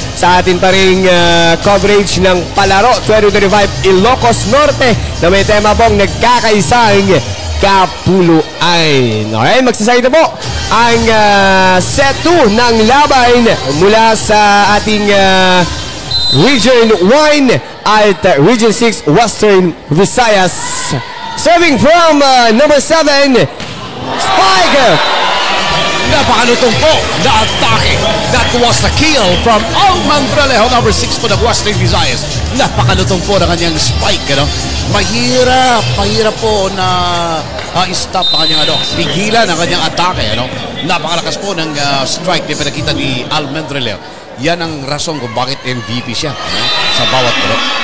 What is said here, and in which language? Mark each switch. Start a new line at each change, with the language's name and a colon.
Filipino: Sa atin pa rin coverage ng Palaro 2025 Ilocos Norte na may tema pong nagkakaisang kapuluan. Okay, magsasayad na po ang set 2 ng laban mula sa ating Region 1 at Region 6 Western Visayas.
English: Serving from number 7, Spike!
Filipino: Napakalutong po na atake.
English: That was the kill from Almendralejo, number 6 po ng Western Visayas.
Filipino: Napakalutong po na kanyang spike. Ano? Mahirap po na stop ang kanyang pigilan ang kanyang atake. Ano? Napakalakas po ng strike na pinakita ni Almendralejo. Yan ang rason kung bakit MVP siya sa bawat group.